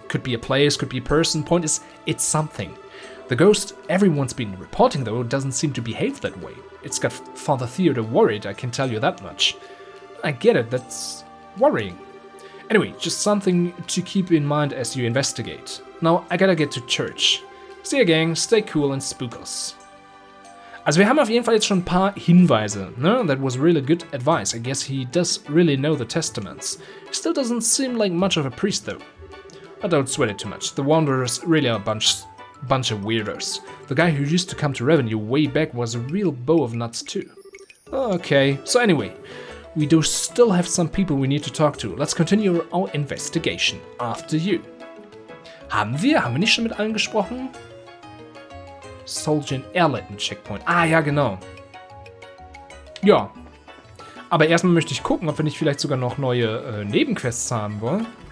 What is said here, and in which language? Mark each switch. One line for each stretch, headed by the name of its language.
English: Could be a place, could be a person. Point is, it's something. The ghost everyone's been reporting, though, doesn't seem to behave that way. It's got Father Theodore worried, I can tell you that much. I get it, that's worrying. Anyway, just something to keep in mind as you investigate. Now, I gotta get to church. See you, gang, stay cool and spook us.
German: Also wir haben auf jeden Fall jetzt schon ein paar Hinweise, ne?
English: That was really good advice. I guess he does really know the testaments. He still doesn't seem like much of a priest, though. I don't sweat it too much. The Wanderers really are a bunch of weirdos. The guy who used to come to Revenue way back was a real bow of nuts, too. Okay, so anyway, we do still have some people we need to talk to. Let's continue our investigation. After you.
German: Haben wir nicht schon mit allen gesprochen? Soldier Airletten Checkpoint. Ah, ja, genau. Ja. Aber erstmal möchte ich gucken, ob wir nicht vielleicht sogar noch neue Nebenquests haben wollen.